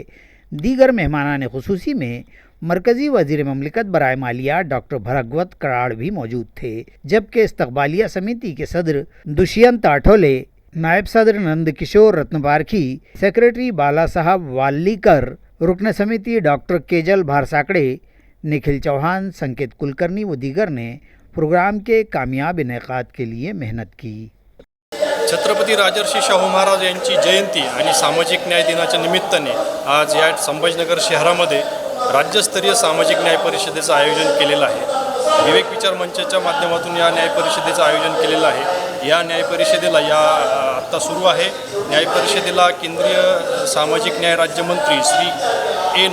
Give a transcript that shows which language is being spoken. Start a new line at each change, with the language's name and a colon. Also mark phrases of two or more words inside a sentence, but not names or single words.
Urdu: دیگر مہمانان خصوصی میں مرکزی وزیر مملکت برائے مالیات ڈاکٹر بھرگوت کراڑ بھی موجود تھے، جبکہ استقبالیہ سمیتی کے صدر دشینت آٹھولے، نائب صدر نند کشور رتن پارکھی، سیکریٹری بالا صاحب والیکر، رکن سمیتی ڈاکٹر کیجل بھارساکڑے، نکھل چوہان، سنکیت کلکرنی و دیگر نے پروگرام کے کامیاب انعقاد کے لیے محنت کی۔
Marathi: छत्रपती राजर्षी शाहू महाराज यांची जयंती आणि सामाजिक न्याय दिनाच्या निमित्ताने आज या संभाजीनगर शहरामध्ये राज्यस्तरीय सामाजिक न्याय परिषदेचं आयोजन केलेलं आहे। विवेक विचार मंचाच्या माध्यमातून या न्याय परिषदेचं आयोजन केलेलं आहे। या न्याय परिषदेला आत्ता सुरू आहे। न्याय परिषदेला केंद्रीय सामाजिक न्याय राज्यमंत्री श्री A.